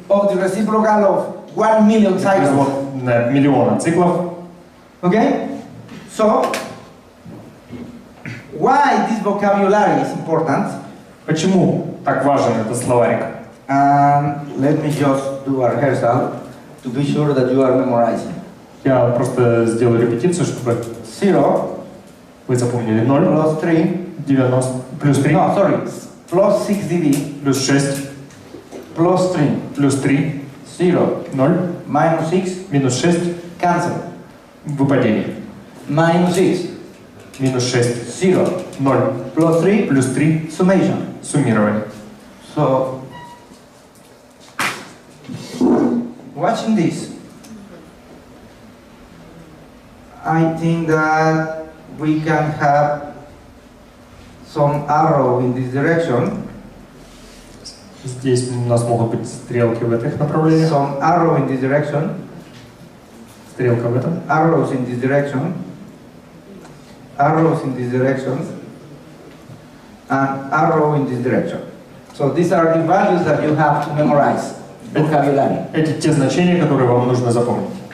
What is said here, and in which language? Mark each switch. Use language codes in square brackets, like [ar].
[en] or the reciprocal of 1 million cycles. [ru] Производная от миллиона циклов. [en] Okay? So, why this vocabulary is important? [ru] Почему так важен этот словарик? [en] Let me just do a rehearsal to be sure that you are memorizing. [ru] Я просто сделаю репетицию, чтобы [en] 0 [ru] вы запомнили 0, [en] plus 3, [ru] 90, плюс 3, [en] no, sorry, plus 6 dB, [ru] плюс 6, [en] plus 3, [ru] плюс 3, [en] 0, [ru] 0, [en] minus 6, [ru] минус 6, [en] cancel, [ru] выпадение. [en] minus 6, [ru] Минус 6, [en] 0, [ru] 0, [en] plus 3, [ru] плюс 3, [en] summation. [ru] суммирование. [en] So, watching this, I think that we can have some arrow in this direction, [ru] Здесь у нас могут быть стрелки в этих направлениях, [en] some arrow in this direction, [ru] стрелка в этом, [en] arrows in this direction, arrows in this direction, and arrow in this direction. So these are the values that you have to memorize, vocabulary. [ru] эти те значения, которые вам нужно запомнить.